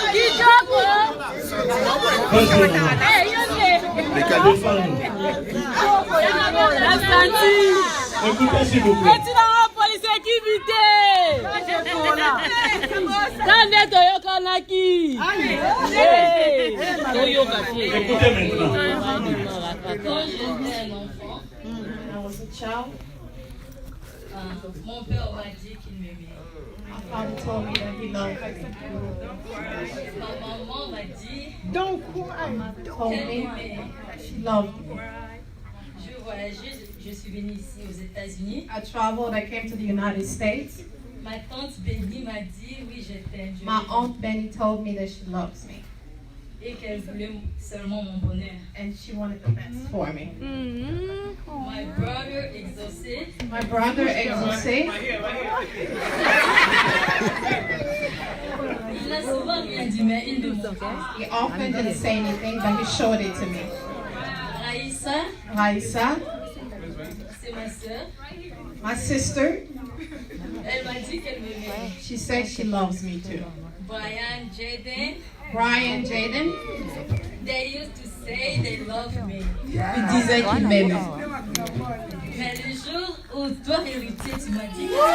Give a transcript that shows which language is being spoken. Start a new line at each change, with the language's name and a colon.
French: Quand j'étais un enfant,
English: I was a child.
French: mon père m'a dit qu'il m'aimait.
English: My father told me that he loved me.
French: Ma maman m'a dit
English: Told
French: qu'elle m'aimait.
English: she loved me.
French: Je voyageais, je suis venue ici aux États-Unis.
English: I traveled, I came to the United States.
French: Ma tante Benny m'a dit oui, je t'aime. je
English: My
French: t'aime.
English: aunt Benny told me that she loves me
French: Et qu'elle voulait seulement mon bonheur.
English: and she wanted the best for me. My brother exaucé. My brother Exaucé,
French: Il n'a souvent rien dit, mais il me montrait.
English: he often didn't say anything, but he showed it to me. Raïssa, Raissa,
French: c'est ma soeur.
English: my sister,
French: Elle m'a dit qu'elle m'aimait.
English: she said she loves me too. Brian, Jaden, Brian, Jaden, they used to say they love me.
French: il disait qu'il m'aimait. Mais le jour où toi, héritier, tu m'as dit.